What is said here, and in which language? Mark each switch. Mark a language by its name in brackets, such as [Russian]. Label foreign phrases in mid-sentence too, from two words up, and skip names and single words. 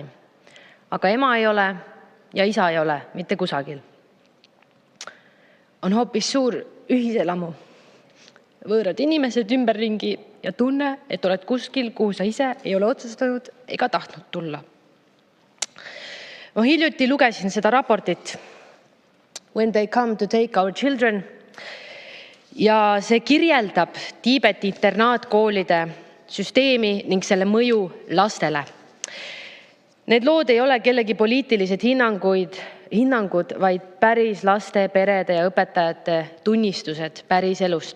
[Estonian] Aga ema ei ole ja isa ei ole mitte kusagil. On hoopis suur ühiselamu. Võõrad inimesed ümberringi ja tunne, et oled kuskil, kuhu sa ise ei ole otsustanud ega tahtnud tulla. Ma hiljuti lugesin seda raportit When they come to take our children. Ja see kirjeldab Tiibeti internaatkoolide süsteemi ning selle mõju lastele. Need lood ei ole kellegi poliitilised hinnangud, vaid päris laste, perede ja õpetajate tunnistused päris elust.